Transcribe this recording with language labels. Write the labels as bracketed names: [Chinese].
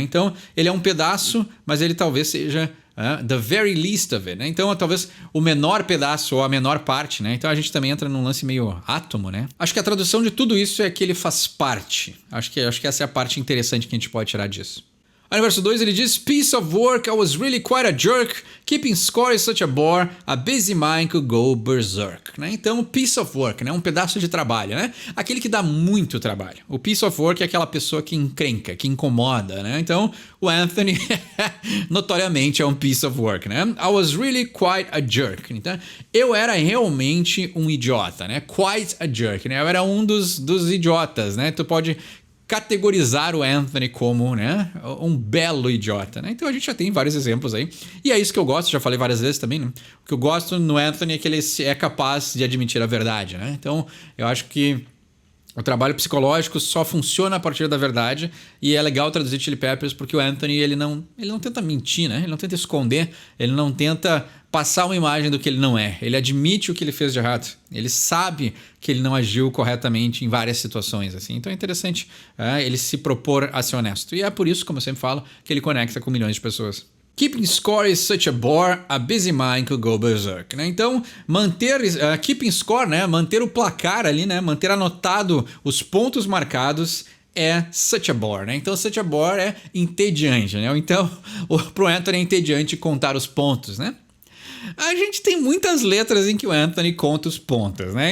[Portuguese] Então, ele é um pedaço, mas ele talvez seja [English] the very least of it, [Portuguese] né? Então, talvez o menor pedaço ou a menor parte, né? Então, a gente também entra num lance meio átomo, né? Acho que a tradução de tudo isso é que ele faz parte. Acho que essa é a parte interessante que a gente pode tirar disso. Aí no verso 2 ele diz, [English] piece of work, I was really quite a jerk, keeping score is such a bore, a busy mind could go berserk, né? [Portuguese] Então, piece of work, né? Um pedaço de trabalho, né? Aquele que dá muito trabalho. O piece of work é aquela pessoa que encrenca, que incomoda, né? Então, o Anthony notoriamente é um piece of work, né? [English] I was really quite a jerk. [Portuguese] Então, eu era realmente um idiota, né? [English] Quite a jerk, [Portuguese] né? Eu era um dos idiotas, né? Tu pode categorizar o Anthony como, né, um belo idiota, né? Então a gente já tem vários exemplos aí. E é isso que eu gosto, já falei várias vezes também, né? O que eu gosto no Anthony é que ele é capaz de admitir a verdade, né? Então eu acho que o trabalho psicológico só funciona a partir da verdade e é legal traduzir Chili Peppers porque o Anthony ele não tenta mentir, né? Ele não tenta esconder, ele não tenta passar uma imagem do que ele não é. Ele admite o que ele fez de errado. Ele sabe que ele não agiu corretamente em várias situações, assim. Então é interessante ele se propor a ser honesto. E é por isso, como eu sempre falo, que ele conecta com milhões de pessoas. [English] Keeping score is such a bore, a busy mind could go berserk, né? [Portuguese] Então, manter keeping score, né? Manter o placar ali, né? Manter anotado os pontos marcados é [English] such a bore, [Portuguese] né? Então, such a bore é entediante, né? Então, pro Anthony é entediante contar os pontos, né? A gente tem muitas letras em que o Anthony conta os pontos, né?